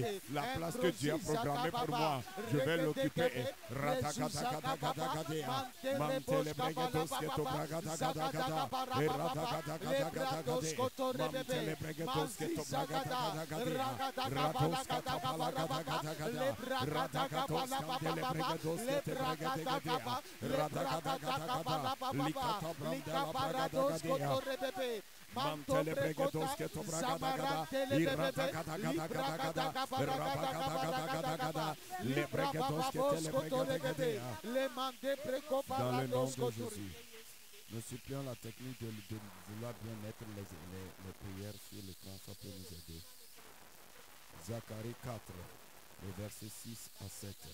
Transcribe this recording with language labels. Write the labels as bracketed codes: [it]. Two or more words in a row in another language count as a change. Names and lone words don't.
[fr] La place que Dieu a programmée pour moi, je vais l'occuper. Mantele bregados que to bragada gada gada errata gada mantele bregados que to bragada gada ratos kata pala gada gada rata gatos candele bregados que te bragada gada rata gada likata branda la bragada gada mantele bregados que to bragada gada irrata gada le bregados que te le bragada. Dans le nom de Jésus, nous supplions la technique de vouloir bien mettre les prières sur l'écran, ça peut nous aider. Zacharie 4, le verset 6 à 7.